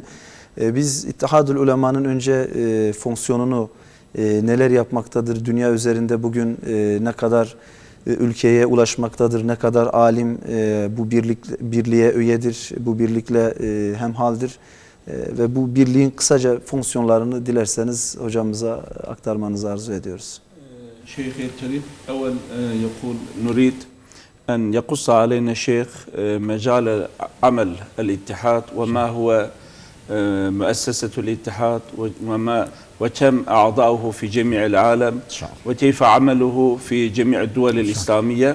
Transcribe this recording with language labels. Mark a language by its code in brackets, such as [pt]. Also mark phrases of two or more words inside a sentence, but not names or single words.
[tr] Biz İttihadül Ulema'nın önce fonksiyonunu neler yapmaktadır, dünya üzerinde bugün ne kadar ülkeye ulaşmaktadır, ne kadar alim bu birliğe üyedir, bu birlikle hemhaldir ve bu birliğin kısaca fonksiyonlarını dilerseniz hocamıza aktarmanızı arzu ediyoruz. [ar] شيخي الكريم أول يقول نريد أن يقص علينا الشيخ مجال عمل الاتحاد وما هو مؤسسة الاتحاد وكم أعضاؤه في جميع العالم وكيف عمله في جميع الدول الإسلامية.